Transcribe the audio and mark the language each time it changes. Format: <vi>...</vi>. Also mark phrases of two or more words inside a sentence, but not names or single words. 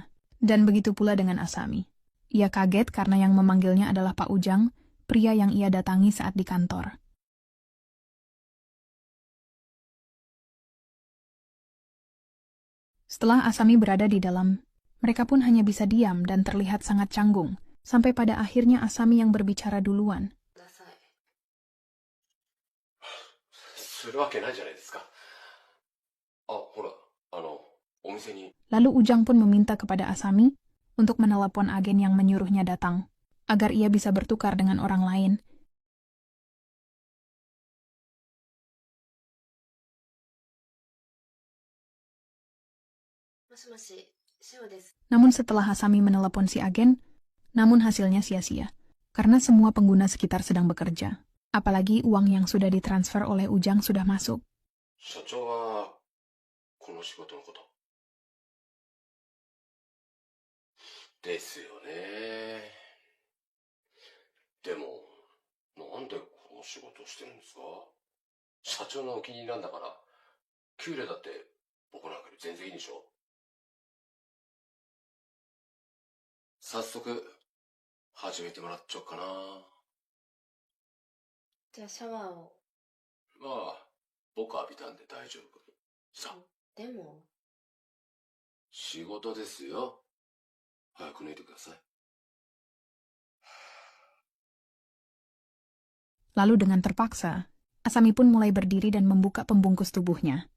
<id>Dan begitu pula dengan Asami. Ia kaget karena yang memanggilnya adalah Pak Ujang, pria yang ia datangi saat di kantor. Setelah Asami berada di dalam, mereka pun hanya bisa diam dan terlihat sangat canggung, sampai pada akhirnya Asami yang berbicara duluan.</id> <ja>ください。するわけないじゃないですか。あ、ほら、お店に。</ja> <id>Lalu Ujang pun meminta kepada Asami untuk menelepon agen yang menyuruhnya datang, agar ia bisa bertukar dengan orang lain.</id> <ja>もしもし、シオです。</ja> <id>Namun setelah Asami menelepon si agen, namun hasilnya sia-sia, karena semua pengguna sekitar sedang bekerja. Apalagi uang yang sudah ditransfer oleh Ujang sudah masuk.</id> <ja>社長はこの仕事のことですよね。でもなんでこの仕事をしてるんですか？社長のお気に入りなんだから、給料だって僕なんかより全然いいでしょ。早速始めてもらっちゃおうかな。じゃあシャワーを。まあ僕浴びたんで大丈夫。さあ、でも、仕事ですよ。早く脱いでください。</ja> <id>Lalu dengan terpaksa, Asami pun mulai berdiri dan membuka pembungkus tubuhnya.</id>